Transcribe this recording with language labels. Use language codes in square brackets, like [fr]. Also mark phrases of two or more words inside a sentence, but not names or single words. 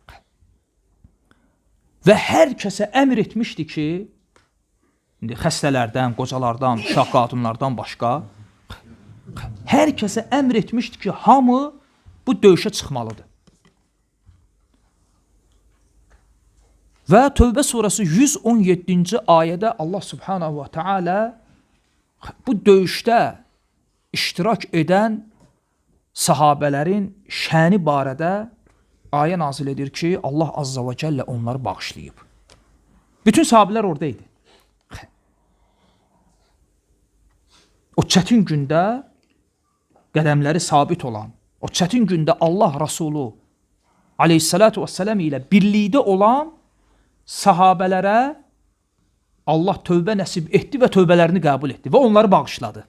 [az] Və hər kəsə əmr etmişdi ki, xəstələrdən, qocalardan, uşaq qadınlardan başqa, hər kəsə əmr etmişdi ki, hamı bu döyüşə çıxmalıdır. Və Tövbə surəsi 117-ci ayədə Allah [ar] سبحانه وتعالى [az] bu döyüşdə iştirak edən sahabələrin şəni barədə ayə nazil edir ki, Allah [ar] عز وجل [az] onları bağışlayıb. Bütün sahabələr oradaydı. O çətin gündə qədəmləri sabit olan, o çətin gündə Allah Rasulü [ar] عليه الصلاة والسلام [az] ilə birlikdə olan sahabələrə Allah tövbə nəsib etdi və tövbələrini qəbul etdi və onları bağışladı.